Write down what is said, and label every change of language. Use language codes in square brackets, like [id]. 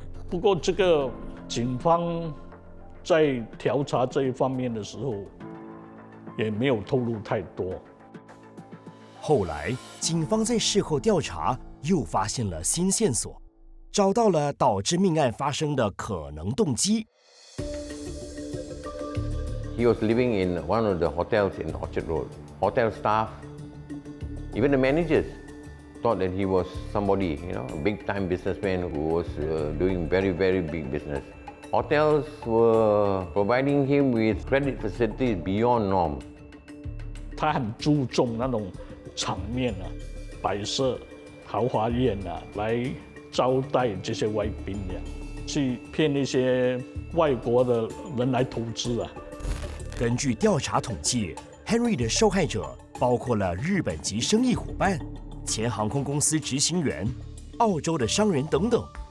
[zh] 不过这个警方在调查这一方面的时候，也没有透露太多。后来，警方在事后调查又发现了新线索，找到了导致命案发生的可能动机。 [en] He was living in one of the hotels in Orchard Road. Hotel staff, even the managers, thought that he was somebody, a big-time businessman who was doing very, very big business. Hotels were providing him with credit facilities beyond norm. [zh] 他很注重那种场面啊，摆设豪华宴啊，来招待这些外宾呀，去骗一些外国的人来投资啊。根据调查统计 ，Henry 的受害者包括了日本籍生意伙伴、前航空公司执行员、澳洲的商人等等。